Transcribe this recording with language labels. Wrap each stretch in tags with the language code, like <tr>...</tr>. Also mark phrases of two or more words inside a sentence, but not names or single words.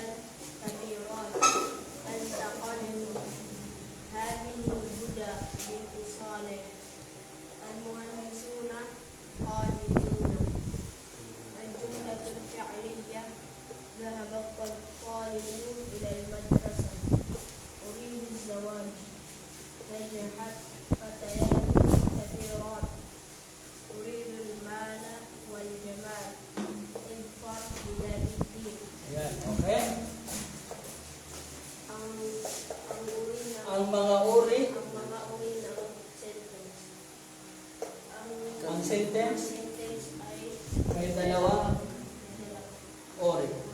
<ar>كبيران أنت قلم هذه الهدى بنت صالح المهندسون قادرون الجملة الفعلية ذهب الطالبون إلى المدرسة أريد الزواج نجحت فتيات كثيرات أريد المال والجمال اظفر بذات الدين</ar> <tl>Ayan. Okay. ang Ang mga uri. ang mga uri ng sentence. Ang sentence Sentence ay may dalawa ori.</tl>